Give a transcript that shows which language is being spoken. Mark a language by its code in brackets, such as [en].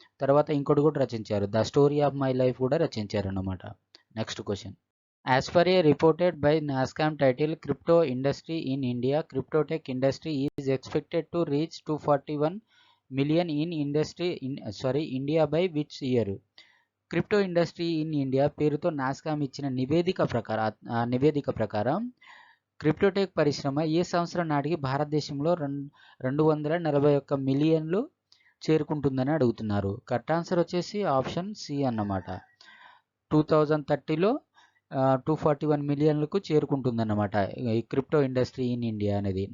[te] తర్వాత ఇంకోటి కూడా రచించారు, the story of my life కూడా రచించారు అన్నమాట. Next question. [en] As per a reported by NASSCOM title Crypto Industry in India, Cryptotech industry is expected to reach 241 million in India by which year? [te] Crypto industry in India పేరుతో నాస్కామ్ ఇచ్చిన నివేదిక ప్రకారం క్రిప్టోటెక్ పరిశ్రమ ఏ సంవత్సరం నాటికి భారతదేశంలో 241 మిలియన్లు చేరుకుంటుందని అడుగుతున్నారు. కరెక్ట్ ఆన్సర్ వచ్చేసి ఆప్షన్ సి అన్నమాట. 2030లో 241 మిలియన్లకు చేరుకుంటుందన్నమాట ఈ క్రిప్టో ఇండస్ట్రీ ఇన్ ఇండియా అనేది.